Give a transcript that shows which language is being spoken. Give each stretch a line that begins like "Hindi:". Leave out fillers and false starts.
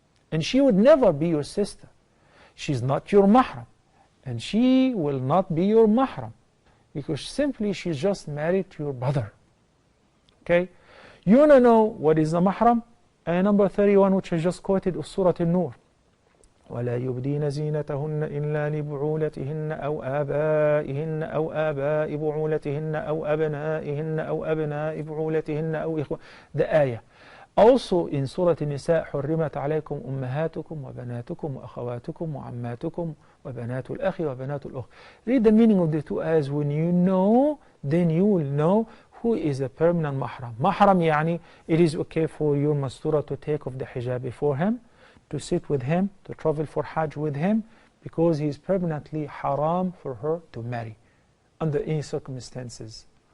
English: And she would never be your sister. She's not your mahram. And she will not be your mahram. Because simply she's just married to your brother. Okay? You want to know what is the mahram? Ayah number 31, which I just quoted, of Surah An-Nur.
Arabic: ولا يبدين زينتهن إلا لبعولتهن أو آبائهن أو آباء بعولتهن أو أبنائهن أو أبناء بعولتهن أو إخوة.
English: The ayah. Also in Surah An-Nisa,
Arabic: حرمت عليكم أمهاتكم وبناتكم وأخواتكم وعماتكم وبنات الأخ وبنات الأخت.
English: Read the meaning of the two ayahs. When you know, then you will know who is a permanent mahram. Mahram يعني, it is okay for your mastura to take off the hijab before him, to sit with him, to travel for Hajj with him, because he is permanently haram for her to marry under any circumstances.